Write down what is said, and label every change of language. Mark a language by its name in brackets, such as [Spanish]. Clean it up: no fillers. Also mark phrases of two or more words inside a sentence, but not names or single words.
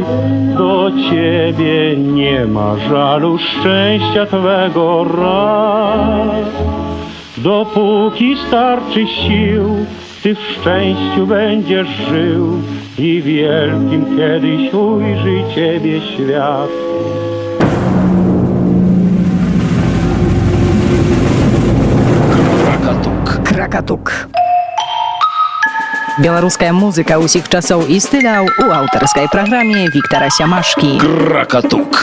[Polish] Do ciebie nie ma żalu, szczęścia twego raz. Dopóki starczy sił, ty w szczęściu będziesz żył i wielkim kiedyś ujrzy ciebie świat. [Belarusian] Кракатук. Беларуская музыка ўсіх часоў і стыляў у аўтарскай праграме Віктара Сямашкі. Кракатук.